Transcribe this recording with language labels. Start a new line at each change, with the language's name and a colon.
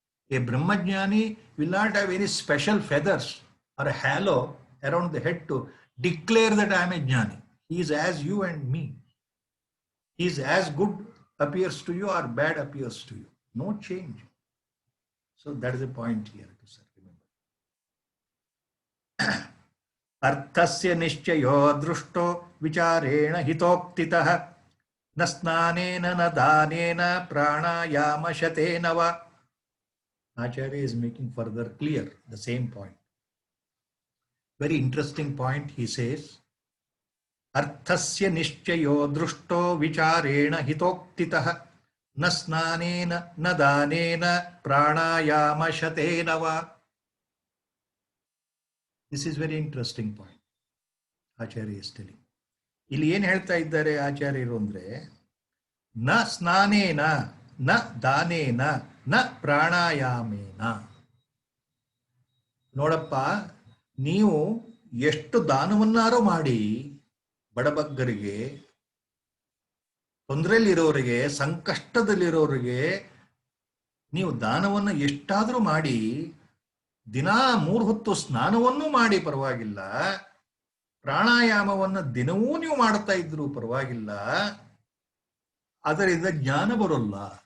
English: A Brahmajnani will not have any special feathers or a halo around the head to declare that I am a Jnani. He is as you and me. He is as good appears to you or bad appears to you. No change. So that is the point here. Remember.
Sanskrit: अर्थस्य निश्चयो दृष्टो विचारेण हितोक्तितः न स्नानेन न दानेन प्राणायामशतेन वा.
English: Acharya is making further clear the same point. Very interesting point. He says,
Sanskrit: Arthasya nishchayo drushto vicharena hitoktitah na snanena na danena pranayama shatena va.
English: This is very interesting point. Acharya is telling.
Kannada: ಇಲ್ಲಿ ಏನು ಹೇಳ್ತಾ ಇದ್ದಾರೆ ಆಚಾರ್ಯರು ಅಂದ್ರೆ
Sanskrit: ನ ಸ್ನಾನೇನ ನ ದಾನೇನ ನ ಪ್ರಾಣಾಯಾಮೇನ.
Kannada: ನೋಡಪ್ಪ, ನೀವು ಎಷ್ಟು ದಾನವನ್ನಾರು ಮಾಡಿ ಬಡಬಗ್ಗರಿಗೆ, ತೊಂದರೆಯಲ್ಲಿರೋರಿಗೆ, ಸಂಕಷ್ಟದಲ್ಲಿರೋರಿಗೆ ನೀವು ದಾನವನ್ನು ಎಷ್ಟಾದರೂ ಮಾಡಿ, ದಿನಾ 3 ಹೊತ್ತು ಸ್ನಾನವನ್ನೂ ಮಾಡಿ ಪರವಾಗಿಲ್ಲ, ಪ್ರಾಣಾಯಾಮವನ್ನು ದಿನವೂ ನೀವು ಮಾಡ್ತಾ ಇದ್ರು ಪರವಾಗಿಲ್ಲ, ಅದರಿಂದ ಜ್ಞಾನ ಬರೋಲ್ಲ.